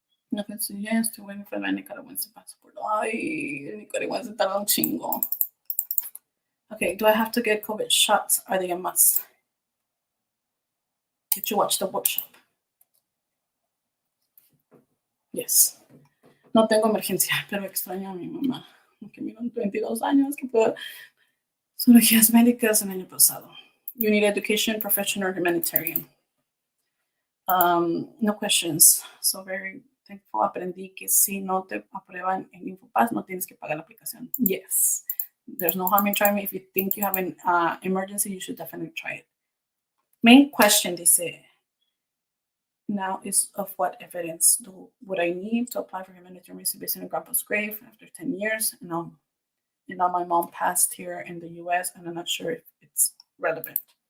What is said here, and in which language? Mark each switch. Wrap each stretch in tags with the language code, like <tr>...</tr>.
<es>No que si ya estoy bueno for la nicaragüense passport. Ay, el nicaragüense tarda un chingo.</es> <en>Okay, do I have to get COVID shots? Are they a must? Did you watch the workshop? Yes.</en> <es>No tengo emergencia, pero extraño a mi mamá, que vivió 22 años, que fue cirugías médicas el año pasado.</es> <en>You need education, professional, humanitarian. No questions. So very thankful.</en> <es>Aprendí que si no te aprueban en InfoPass, no tienes que pagar la aplicación.</es> <en>Yes. There's no harm in trying. If you think you have an emergency, you should definitely try it. Main question, dice, now is of what evidence would I need to apply for humanitarian based on grandpa's grave after 10 years? And now my mom passed here in the US, and I'm not sure if it's relevant.</en>